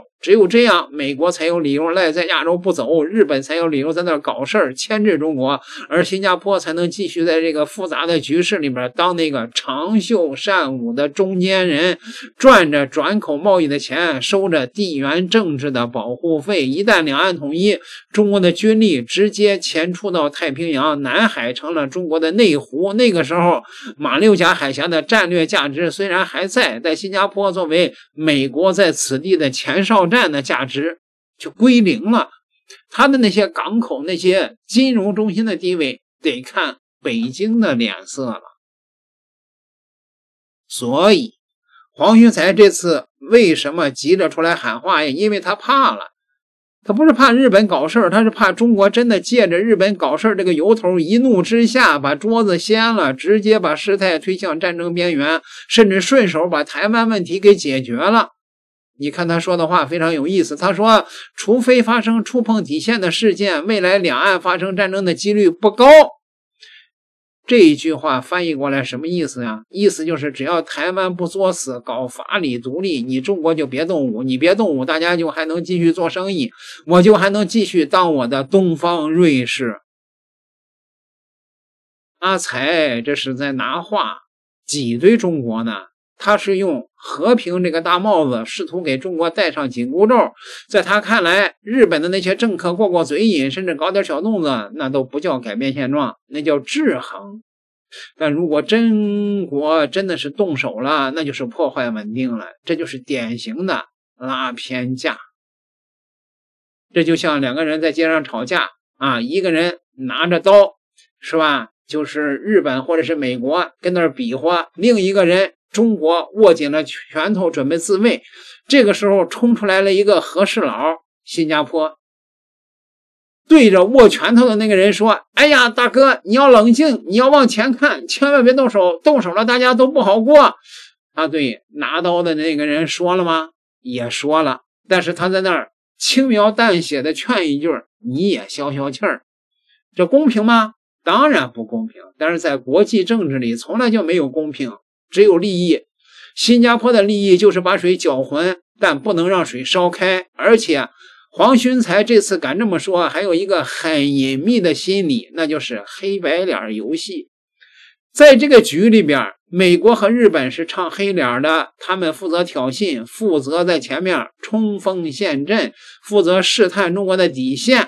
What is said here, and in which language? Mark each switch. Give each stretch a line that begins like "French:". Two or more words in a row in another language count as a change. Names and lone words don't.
Chinese: 只有這樣，美國才有理由賴在亞洲不走，日本才有理由在那兒搞事兒牽制中國，而新加坡才能繼續在這個複雜的局勢裡邊當那個長袖善舞的中間人，賺着轉口貿易的錢，收着地緣政治的保護費。一旦兩岸統一，中國的軍力直接前出到太平洋，南海成了中國的內湖。那個時候，馬六甲海峽的戰略價值雖然還在，但新加坡作為美國在此地的前哨站的價值就歸零了，他的那些港口、那些金融中心的地位得看北京的臉色了。所以黄循財這次為什麼急着出來喊話呀？因為他怕了，他不是怕日本搞事兒，他是怕中國真的借着日本搞事兒這個由頭，一怒之下把桌子掀了，直接把事態推向戰爭邊緣，甚至順手把台灣問題給解決了。你看他說的話非常有意思，他說除非發生觸碰底線的事件，未來兩岸發生戰爭的幾率不高。這一句話翻譯過來什麼意思呀？意思就是只要台灣不作死搞法理獨立，你中國就別動武，你別動武，大家就還能繼續做生意，我就還能繼續當我的東方瑞士。阿財這是在拿話擠兌中國呢，他是用和平這個大帽子試圖給中國戴上緊箍咒。在他看來，日本的那些政客过嘴癮，甚至搞點小動作，那都不叫改變現狀，那叫制衡。但如果中國真的是動手了，那就是破壞穩定了，這就是典型的拉偏架。這就像2個人在街上吵架啊，一個人拿着刀，是吧？就是日本或者是美國跟那兒比劃，另一個人中國握緊了拳頭準備自衛。這個時候衝出來了一個和事佬，新加坡，對着握拳頭的那個人說：哎呀，大哥，你要冷靜，你要往前看，千萬別動手，動手了大家都不好過。啊，對，拿刀的那個人說了嗎？也說了，但是他在那兒輕描淡寫的勸一句：你也消消氣兒。這公平嗎？當然不公平，但是在国際政治裡從來就沒有公平，只有利益。新加坡的利益就是把水攪浑，但不能讓水燒開。而且黃循財這次敢這麼說，還有一個很隱秘的心理，那就是黑白臉遊戲。在這個局裡邊，美國和日本是唱黑臉的，他們負責挑釁，負責在前面衝鋒陷陣，負責試探中國的底線。